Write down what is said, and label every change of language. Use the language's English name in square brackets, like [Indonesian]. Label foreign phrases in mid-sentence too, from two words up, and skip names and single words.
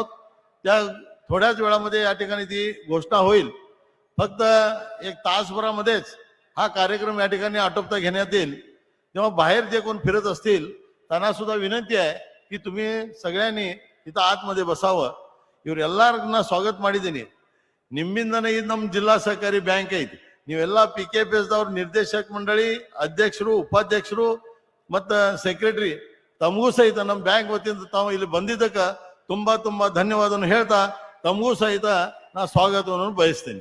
[Marathi] त्या थोड्याच वेळामध्ये या ठिकाणी ती घोषणा होईल. फक्त 1 तासभरामध्येच हा कार्यक्रम या ठिकाणी आटोपता घेण्यात येईल. तेव्हा बाहेर जे कोण फिरत असतील त्यांना सुद्धा विनंती आहे की तुम्ही सगळ्यांनी इथं आतमध्ये बसावं. [Kannada] ಇವ್ರು ಎಲ್ಲರನ್ನ ಸ್ವಾಗತ ಮಾಡಿದ್ದೀನಿ. ನಿಮ್ಮಿಂದನೇ ಇದು ನಮ್ಮ ಜಿಲ್ಲಾ ಸಹಕಾರಿ ಬ್ಯಾಂಕ್ ಐತಿ. ನೀವೆಲ್ಲ PKPS ದವ್ರ ನಿರ್ದೇಶಕ ಮಂಡಳಿ ಅಧ್ಯಕ್ಷರು, ಉಪಾಧ್ಯಕ್ಷರು ಮತ್ತು ಸೆಕ್ರೆಟರಿ ತಮಗೂ ಸಹಿತ ನಮ್ಮ ಬ್ಯಾಂಕ್ ವತಿಯಿಂದ ತಾವು ಇಲ್ಲಿ ಬಂದಿದ್ದಕ್ಕೆ ತುಂಬಾ ತುಂಬಾ ಧನ್ಯವಾದವನ್ನು ಹೇಳ್ತಾ ತಮಗೂ ಸಹಿತ ನಾ ಸ್ವಾಗತವನ್ನು ಬಯಸ್ತೇನೆ.